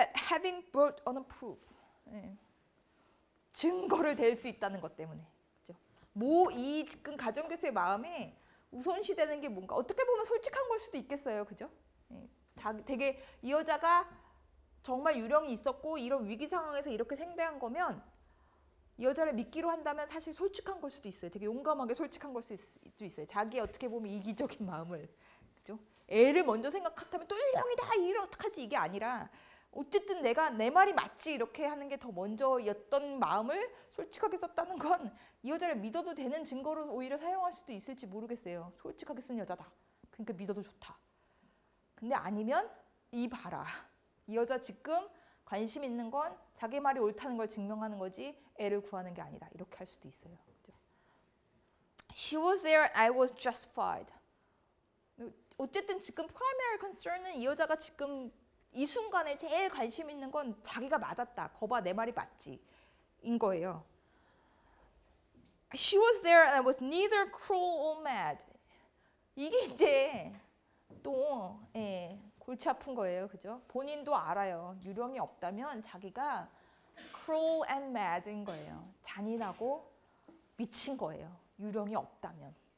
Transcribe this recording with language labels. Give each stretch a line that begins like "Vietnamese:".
English: Having brought on a proof.
Korean: 증거를 댈 수 있다는 것 때문에. 그렇죠? 이 지금 가정교수의 마음에 우선시되는 게 뭔가, 어떻게 보면 솔직한 걸 수도 있겠어요. 그죠? 되게 이 여자가 정말 유령이 있었고 이런 위기 상황에서 이렇게 생대한 거면 이 여자를 믿기로 한다면 사실 솔직한 걸 수도 있어요. 되게 용감하게 솔직한 걸 수도 있어요. 자기의 어떻게 보면 이기적인 마음을, 그죠? 애를 먼저 생각한다면 또 유령이다, 이래 어떡하지, 이게 아니라 어쨌든 내가 내 말이 맞지 이렇게 하는 게 더 먼저였던 마음을 솔직하게 썼다는 건 이 여자를 믿어도 되는 증거로 오히려 사용할 수도 있을지 모르겠어요. 솔직하게 쓴 여자다. 그러니까 믿어도 좋다. 근데 아니면 이 봐라. 이 여자 지금 관심 있는 건 자기 말이 옳다는 걸 증명하는 거지 애를 구하는 게 아니다. 이렇게 할 수도 있어요. 그죠?
English: She was there, I was justified.
Korean: 어쨌든 지금 primary concern은 이 여자가 지금 이 순간에 제일 관심 있는 건 자기가 맞았다. 거봐, 내 말이 맞지. 인 거예요.
English: She was there and I was neither cruel or mad.
Korean: 이게 이제 또 골치 아픈 거예요. 그죠? 본인도 알아요. 유령이 없다면 자기가 cruel and mad인 거예요. 잔인하고 미친 거예요. 유령이 없다면.